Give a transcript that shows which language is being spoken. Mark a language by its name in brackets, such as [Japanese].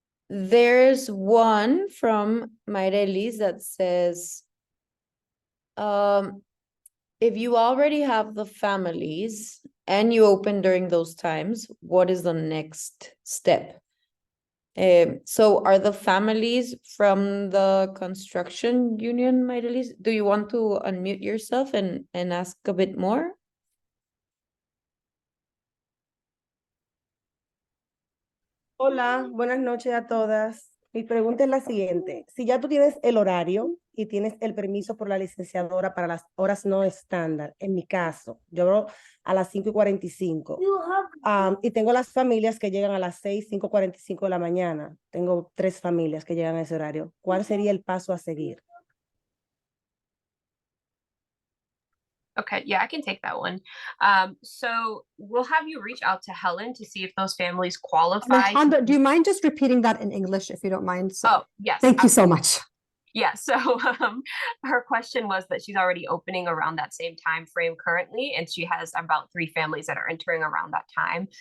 [English] There's one from Mayrelis that says, if you already have the families and you open during those times, what is the next step? So are the families from the construction union, Mayrelis? Do you want to unmute yourself and ask a bit more? [Spanish] Hola, buenas noches a todas. Mi pregunta es la siguiente. Si ya tú tienes el horario y tienes el permiso por la licenciadora para las horas no estándar, en mi caso, yo abro a las 5:45 y tengo las familias que llegan a las 5:45 de la mañana. Tengo 3 familias que llegan a ese horario. ¿Cuál sería el paso a seguir? [English] Okay, yeah, I can take that one. So we'll have you reach out to Helen to see if those families qualify. Alejandra, do you mind just repeating that in English if you don't mind? So, Oh, yes. thank you so much. Yeah, so her question was that she's already opening around that same time frame currently, and she has about 3 families that are entering around that time.